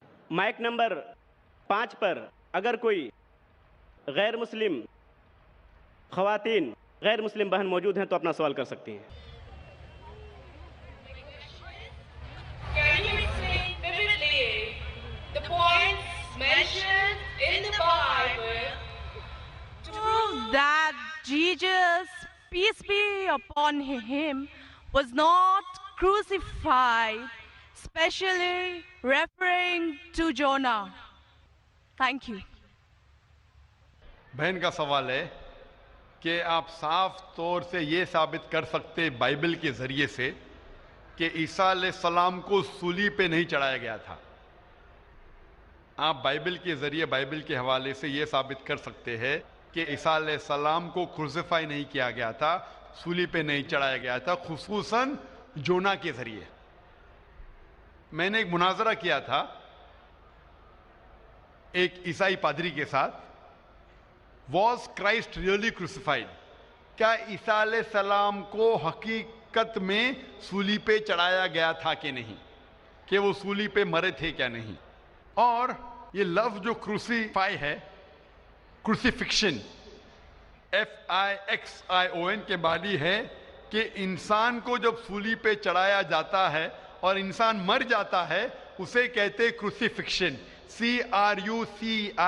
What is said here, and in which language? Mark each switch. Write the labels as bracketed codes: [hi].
[ur] Mic number 5 پر اگر کوئی غیر مسلم خواتین غیر مسلم بہن موجود ہیں تو اپنا سوال کر سکتی ہیں. [en] Can you explain vividly the points mentioned in the Bible to Prove that Jesus, peace be upon him, was not crucified, especially referring to Jonah? Thank you. [ur] بہن کا سوال ہے کہ آپ صاف طور سے یہ ثابت کر سکتے بائبل کے ذریعے سے کہ عیسیٰ علیہ السلام کو صلیب پہ نہیں چڑھایا گیا تھا. آپ بائبل کے ذریعے بائبل کے حوالے سے یہ ثابت کر سکتے ہیں کہ عیسیٰ علیہ السلام کو کروسیفائی نہیں کیا گیا تھا, صلیب پہ نہیں چڑھایا گیا تھا, خصوصاً جونا کے ذریعے. میں نے ایک مناظرہ کیا تھا ایک عیسائی پادری کے ساتھ. [en] Was Christ really crucified? [ur] کیا عیسیٰ علیہ السلام کو حقیقت میں صلیب پہ چڑھایا گیا تھا کہ نہیں, کہ وہ صلیب پہ مرے تھے کیا نہیں. اور یہ لفظ جو کروسیفائی ہے, کروسیفکشن, FIXION کے معنی ہے کہ انسان کو جب صلیب پہ چڑھایا جاتا ہے اور انسان مر جاتا ہے اسے کہتے کروسیفکشن, CRUCIFIXION.